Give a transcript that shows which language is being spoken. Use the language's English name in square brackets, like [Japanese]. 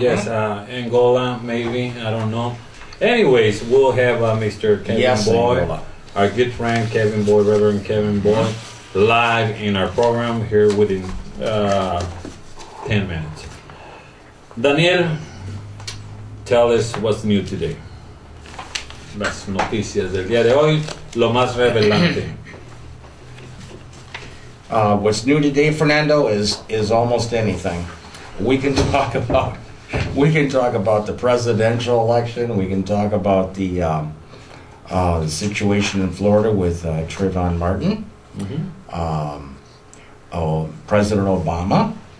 [English] Yes. Angola, maybe. I don't know. Anyways, we'll have Mr. Kevin Boy. Angola. Our good friend Kevin Boy, Reverend Kevin Boy, live in our program here within 10 minutes. Daniel, tell us what's new today. [Spanish] Las noticias del día de hoy, lo más revelante. [English] What's new today, Fernando, is almost anything. We can talk about the presidential election. We can talk about the situation in Florida with Trayvon Martin, President Obama.